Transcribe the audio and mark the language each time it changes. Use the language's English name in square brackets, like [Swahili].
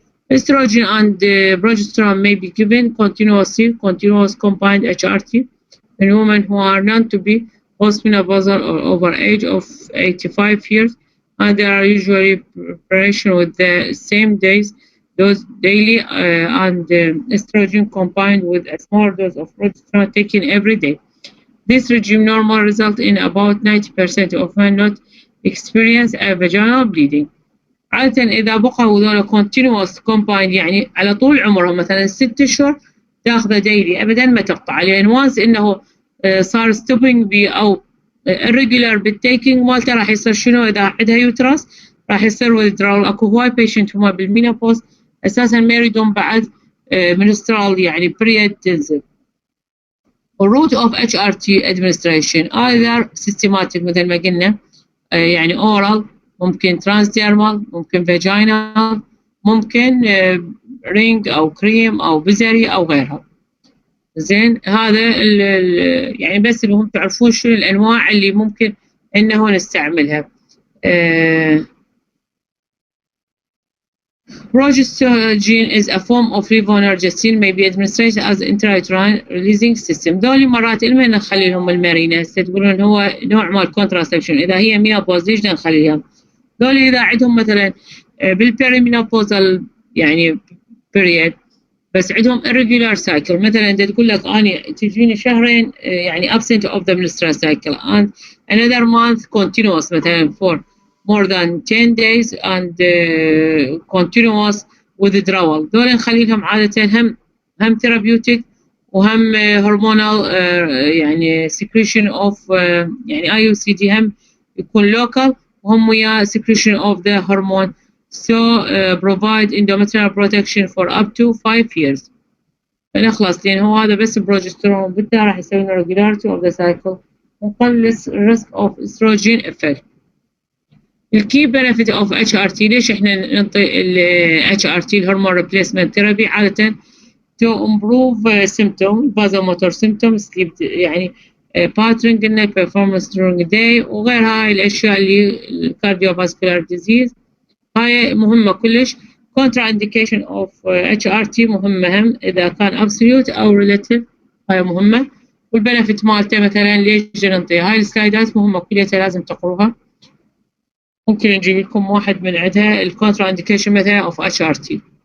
[English] Estrogen and progesterone may be given continuous combined HRT in women who are known to be postmenopausal or over age of 85 years and they are usually preparation with the same dose daily and estrogen combined with a small dose of progesterone taken every day. This regime normally results in about 90% of men not experience a vaginal bleeding. [Arabic] عادة إذا بقوا هذول [English] continuous combined [Arabic] يعني على طول عمرهم مثلا 6 أشهر تاخذه daily أبدا ما تقطع لأن once إنه صار stopping أو الريجولار بالتيكينج مالته راح يصير شنو اذا عندها يوترس راح يصير withdrawal. اكو هواي بيشنت هما بالمينوبوز اساسا ما يريدون بعد منسترال يعني بريد تنزل. الروت اوف اتش ار تي ادمنستريشن ايذر سيستماتيك مثل ما قلنا يعني اورال ممكن ترانسديرمال ممكن فاجينال ممكن رينج او كريم او بزري او غيرها. زين هذا يعني بس اللي هم تعرفون شنو الانواع اللي ممكن انه نستعملها. [English] Progesterone is a form of levonorgestrel may be administered as intrauterine releasing system. [Arabic] ذولي مرات لما نخلي لهم المارينا تقولون هو نوع مال كونتراسبشن اذا هي مينوبوز ليش نخليها؟ ذولي اذا عندهم مثلا بالبيريمينوبوزال يعني [English] period [Arabic] بس عندهم [English] irregular cycle. [Arabic] مثلا انت تقول لك اني تجيني شهرين يعني [English] absent of the menstrual cycle and another month continuous مثلا for more than 10 days and continuous withdrawal. [Arabic] دول نخلي لهم عادة هم therapeutic وهم hormonal يعني secretion of يعني IUCD هم يكون local وهم ويا [English] secretion of the hormone. So provide endometrial protection for up to 5 years. [Arabic] فنخلص لأن هو هذا بس بروجسترون بالتالي راح يسوي لنا [English] regularity of the cycle [Arabic] ونقلص [English] risk of estrogen effect. الكي benefit of HRT [Arabic] ليش احنا نعطي ال HRT الهرمون [English] replacement therapy عادة to improve symptom vasomotor symptom sleep يعني pattern قلنا performance during the day [Arabic] وغير هاي الأشياء اللي [English] cardiovascular disease [Arabic] هاي مهمة كلش. [English] contraindication of HRT [Arabic] مهمة هم إذا كان absolute أو relative هاي مهمة. والبنفيت مالته مثلا ليش نعطيها هاي السلايدات مهمة كلها لازم تقروها. ممكن نجيب لكم واحد من عندها الكونترانديكيشن مثلا of HRT.